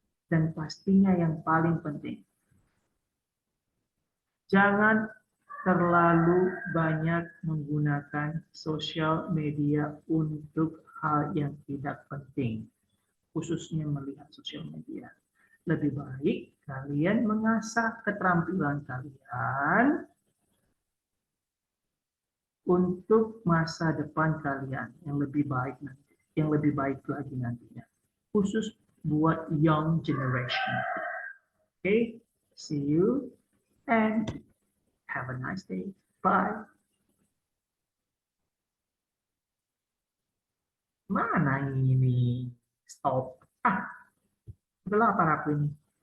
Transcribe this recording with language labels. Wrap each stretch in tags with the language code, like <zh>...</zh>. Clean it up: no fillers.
<id>Dan pastinya yang paling penting, jangan terlalu banyak menggunakan sosial media untuk hal yang tidak penting, khususnya melihat sosial media. Lebih baik kalian mengasah keterampilan kalian untuk masa depan kalian yang lebih baik nanti, yang lebih baik lagi nantinya. Khusus buat</id> <en>young generation. Okay, see you and have a nice day. Bye.</en> <id>Mana ini? Stop. Udah lapar aku ini.</id>